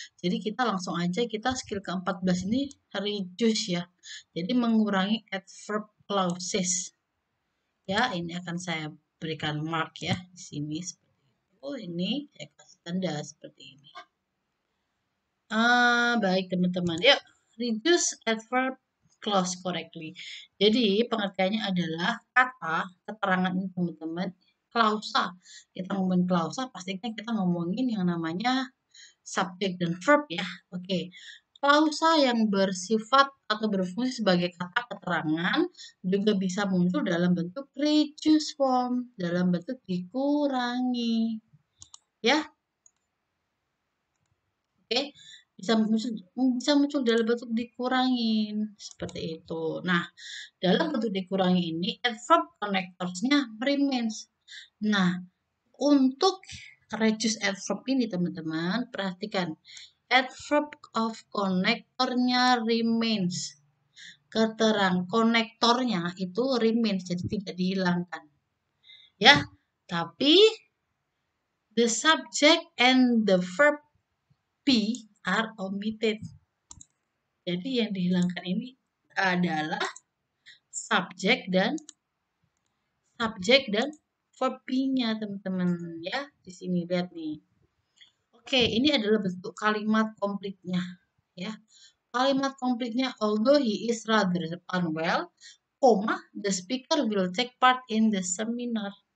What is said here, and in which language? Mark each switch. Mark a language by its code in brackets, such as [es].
[id] Jadi kita langsung aja kita skill ke-14 ini reduce ya. Jadi mengurangi adverb clauses. Ya, ini akan saya berikan mark ya di sini seperti itu. Oh, ini saya kasih tanda seperti ini. Baik teman-teman. [en] Yuk, reduce adverb clause correctly. [id] Jadi pengertiannya adalah kata keterangan ini teman-teman. Klausa. Kita ngomongin klausa, pastinya kita ngomongin yang namanya subject dan verb ya. Oke. Klausa yang bersifat atau berfungsi sebagai kata keterangan juga bisa muncul dalam bentuk reduce form, dalam bentuk dikurangi. Ya, oke, bisa muncul dalam bentuk dikurangin seperti itu. Nah, dalam bentuk dikurangi ini adverb connectors-nya [en] remains. [id] Nah, untuk reduce adverb ini teman-teman, perhatikan adverb of connector-nya [en] remains. [id] Keterang konektornya itu [en] remains, [id] jadi tidak dihilangkan. Ya, tapi [en] the subject and the verb be are omitted. [id] Jadi yang dihilangkan ini adalah subjek dan verb-nya teman-teman ya. Di sini lihat nih. Oke, ini adalah bentuk kalimat komplitnya ya. Kalimat komplitnya [en] although he is rather unwell, the speaker will take part in the seminar.